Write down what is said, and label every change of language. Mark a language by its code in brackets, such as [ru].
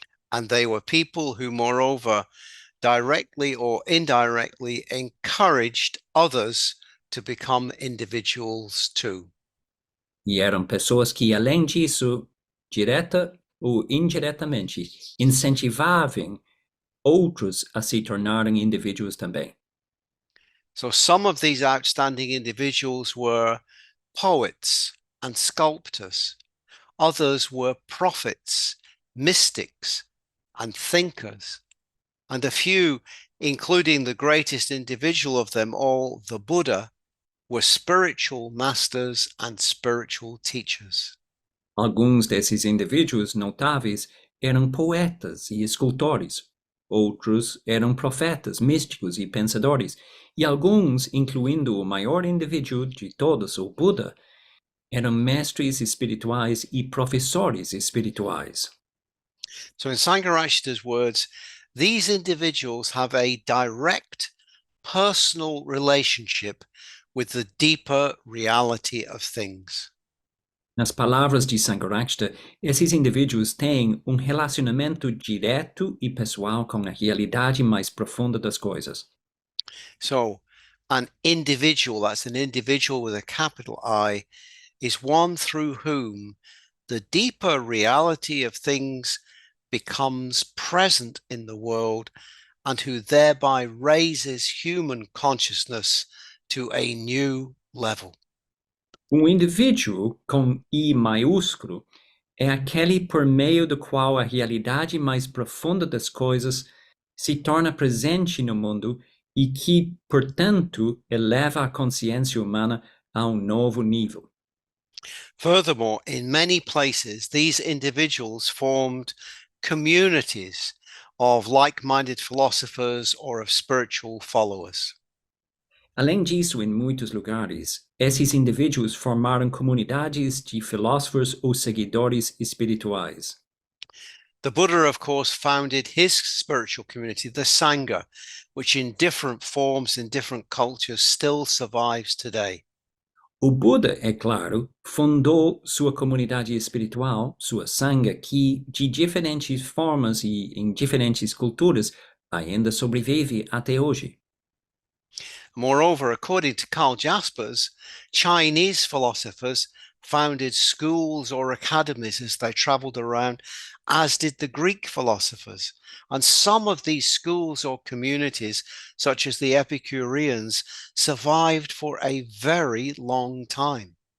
[en] And they were people who, moreover, directly or indirectly encouraged others to become individuals too. [pt] E eram pessoas que, além disso, direta ou indiretamente, incentivavam outros a se tornarem indivíduos também. [en] So some of these outstanding individuals were poets and sculptors. Others were prophets, mystics, and thinkers. And a few, including the greatest individual of them all, the Buddha, were spiritual masters and spiritual teachers. [pt] Alguns desses indivíduos notáveis eram poetas e escultores. Outros eram profetas, místicos e pensadores. E alguns, incluindo o maior indivíduo de todos, o Buda, eram mestres espirituais e professores espirituais. [en] So in Sangharakshita's words, these individuals have a direct personal relationship with the deeper reality of things. [pt] Nas palavras de Sangharakshita, esses indivíduos têm um relacionamento direto e pessoal com a realidade mais profunda das coisas. [en] So an individual, that's an individual with a capital I, is one through whom the deeper reality of things becomes present in the world and who thereby raises human consciousness to a new level. [pt] Indivíduo com I maiúsculo é aquele por meio do qual a realidade mais profunda das coisas se torna presente no mundo e que, portanto, eleva a consciência humana a novo nível. [en] Furthermore, in many places, these individuals formed communities of like-minded philosophers or of spiritual followers. [pt] Além disso, em muitos lugares, esses indivíduos formaram comunidades de filósofos ou seguidores espirituais. [en] The Buddha, of course, founded his spiritual community, the Sangha, which in different forms in different cultures still survives today. [pt] O Buda, é claro, fundou sua comunidade espiritual, sua Sangha, que de diferentes formas e em diferentes culturas ainda sobrevive até hoje. [en] Moreover, according to Karl Jaspers, Chinese philosophers founded schools or academies as they traveled around, as did the Greek philosophers. And some of these schools or communities, such as the Epicureans, survived for a very long time.